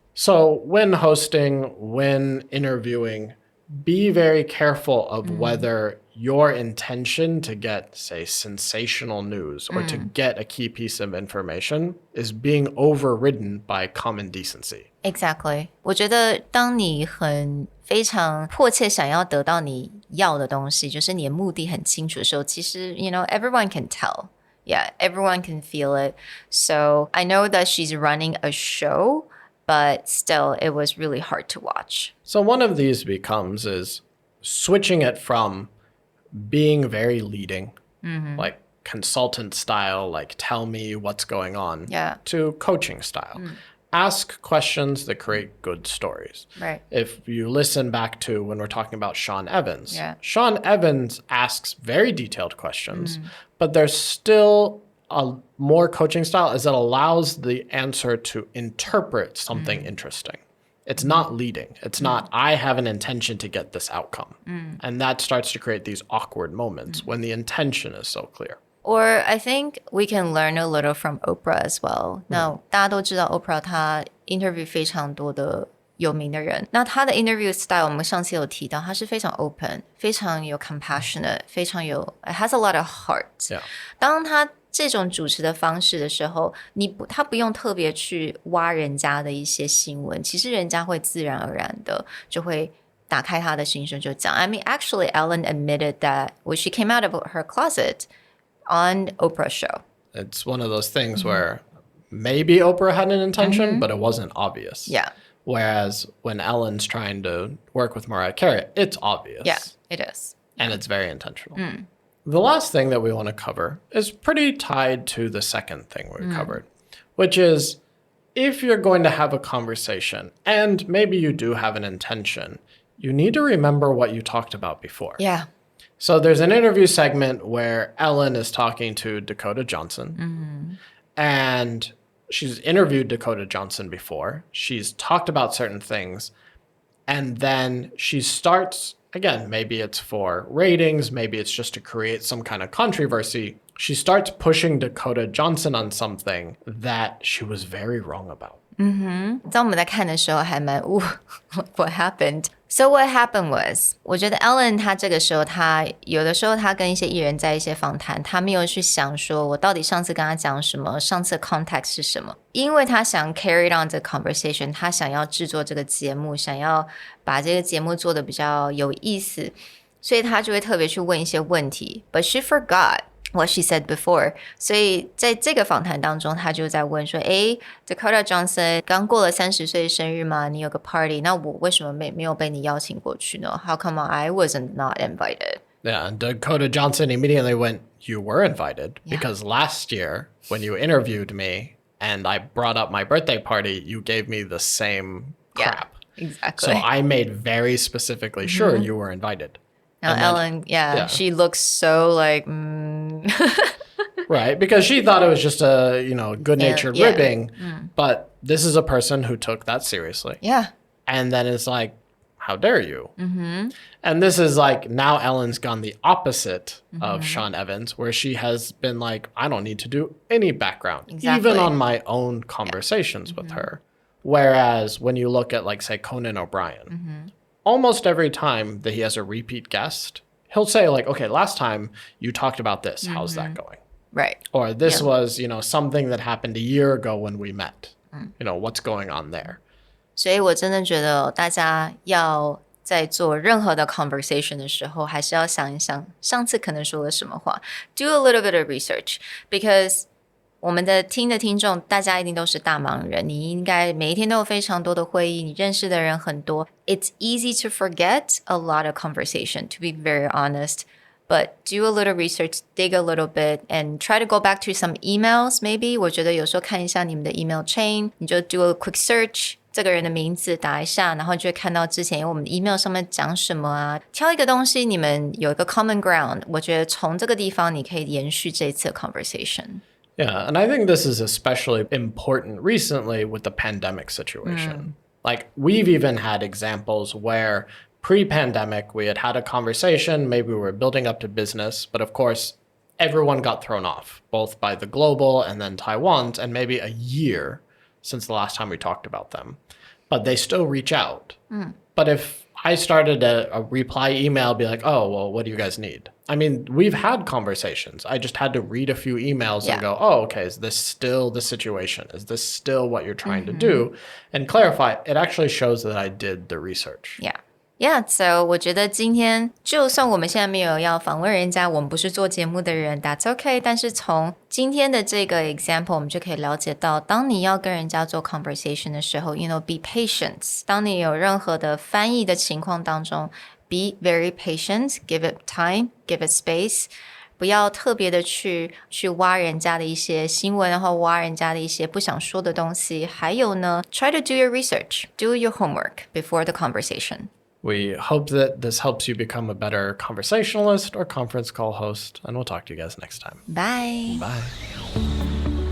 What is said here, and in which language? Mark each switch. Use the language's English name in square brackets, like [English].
[English] So when hosting, when interviewing, be very careful of whether your intention to get, say, sensational news or to get a key piece of information is being overridden by common decency. Exactly. [Chinese] 我觉得当你非常迫切想要得到你要的东西，就是你的目的很清楚的时候，其实 [English] everyone can tell. Yeah, everyone can feel it. So I know that she's running a show, but still it was really hard to watch. So one of these is switching it from being very leading, like consultant style, like tell me what's going on, to coaching style. Ask questions that create good stories. Right. If you listen back to when we're talking about Sean Evans, Sean Evans asks very detailed questions, but there's still a more coaching style is it allows the answer to interpret something interesting. It's not leading. It's not, I have an intention to get this outcome. And that starts to create these awkward moments when the intention is so clear. Or I think we can learn a little from Oprah as well. [Chinese] Now, 大家都知道 Oprah 她 interview 非常多的有名的人。那她的 interview style 我们上次有提到，她是非常 open， 非常有 compassionate， 非常有 [English] it has a lot of heart。 [Chinese] 当她这种主持的方式的时候，他不用特别去挖人家的一些新闻，其实人家会自然而然的就会打开他的心声就讲。 [English] I mean, actually, Ellen admitted that when she came out of her closet on Oprah's show. It's one of those things where maybe Oprah had an intention, but it wasn't obvious. Yeah. Whereas when Ellen's trying to work with Mariah Carey, it's obvious. Yeah, it is. And it's very intentional. The last thing that we want to cover is pretty tied to the second thing we covered, which is if you're going to have a conversation and maybe you do have an intention, you need to remember what you talked about before. Yeah. So there's an interview segment where Ellen is talking to Dakota Johnson, and she's interviewed Dakota Johnson before. She's talked about certain things, and then she starts, again, maybe it's for ratings, maybe it's just to create some kind of controversy. She starts pushing Dakota Johnson on something that she was very wrong about. [Chinese] 在我们在看的时候还蛮 [English] what happened? So what happened was, [Chinese] 我觉得 Ellen 她这个时候，有的时候她跟一些艺人在一些访谈，她没有去想说我到底上次跟她讲什么，上次的 context 是什么，因为她想 carry on 这个 conversation， 她想要制作这个节目，想要把这个节目做得比较有意思，所以她就会特别去问一些问题。 [English] But she forgot what she said before. [Chinese] 所以在这个访谈当中，他就在问说Dakota Johnson 刚过了30岁生日嘛，你有个 party， 那我为什么没有被你邀请过去呢？ [English] How come I wasn't not invited? Yeah, and Dakota Johnson immediately went, you were invited because last year when you interviewed me and I brought up my birthday party, you gave me the same crap. Exactly. So I made very specifically sure you were invited. Now Ellen, she looks so like, Right, because she thought it was just a, good-natured ribbing, but this is a person who took that seriously. Yeah. And then it's like, how dare you? And this is like, now Ellen's gone the opposite of Sean Evans, where she has been like, I don't need to do any background, even on my own conversations with her. Whereas when you look at, like, say, Conan O'Brien, almost every time that he has a repeat guest, he'll say, like, okay, last time you talked about this. How's that going? Right. Or this was, something that happened a year ago when we met. What's going on there? [Chinese] 所以我真的觉得大家要在做任何的 conversation 的时候，还是要想一想上次可能说了什么话。 [English] Do a little bit of research because [Chinese] 我们的听众大家一定都是大忙人，你应该每一天都有非常多的会议，你认识的人很多。 [English] It's easy to forget a lot of conversation, to be very honest. But do a little research, dig a little bit, and try to go back to some emails, maybe. [Chinese] 我觉得有时候看一下你们的 email chain, 你就 [English] do a quick search, [Chinese] 这个人的名字打一下，然后就会看到之前我们的 email 上面讲什么啊。挑一个东西，你们有一个 common ground, 我觉得从这个地方你可以延续这一次的 conversation. [English] Yeah, and I think this is especially important recently with the pandemic situation. Like, we've even had examples where pre-pandemic, we had a conversation, maybe we were building up to business, but of course, everyone got thrown off, both by the global and then Taiwan's, and maybe a year since the last time we talked about them. But they still reach out. But if I started a reply email, be like, oh, well, what do you guys need? I mean, we've had conversations. I just had to read a few emails and go, oh, okay, is this still the situation? Is this still what you're trying to do? And clarify, it actually shows that I did the research. Yeah, so [Chinese] 我觉得今天就算我们现在没有要访问人家，我们不是做节目的人 [English] that's okay, [Chinese] 但是从今天的这个 example 我们就可以了解到，当你要跟人家做 conversation 的时候 [English] you know, be patient. [Chinese] 当你有任何的翻译的情况当中 [English] be very patient, give it time, give it space. [Chinese] 不要特别的去挖人家的一些新闻，然后挖人家的一些不想说的东西。还有呢 [English] try to do your research, do your homework before the conversation.We hope that this helps you become a better conversationalist or conference call host, and we'll talk to you guys next time. Bye. Bye.